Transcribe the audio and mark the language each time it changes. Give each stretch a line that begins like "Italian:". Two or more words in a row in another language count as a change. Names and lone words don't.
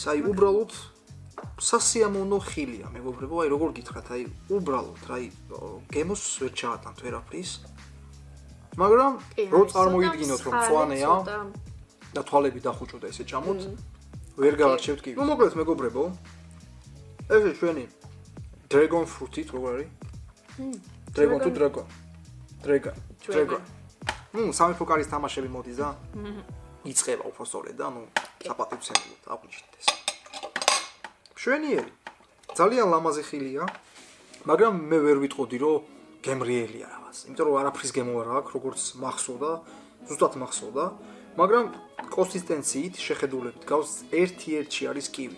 Georgian: აი უბრალოდ სასიამოვნო ხილია მეგობრებო, აი როგორ გითხრათ, აი უბრალოდ, აი გემოს ვერ ჩაატანთ ვერაფრის. მაგრამ რო წარმოვიდგინოთ რომ წვანეა და თვალები დახუჭო და ესე ჭამოთ, ვერ გავარჩევთ კივის. ნუ მოკლედ მეგობრებო, ესე ჩვენი
English: Dragon fruit-
Georgian: ით როგორ არის?
English: Dragon to dragon. Dragon.
Georgian: სამეფო კარის თამაშები მოდის და იწყება უფრო სწორედ და საპატივცემულოდ აღვნიშნეთ ეს. მშვენიერი. ძალიან ლამაზი ხილია, მაგრამ მე ვერ ვიტყოდი რომ გემრიელია რაღაც. იმიტომ რომ არაფრის გემო არ აქვს, როგორც მახსოვდა, ზუსტად მახსოვდა, მაგრამ კონსისტენციით შეხედულებით გავს ერთ-ერთი არის კივი.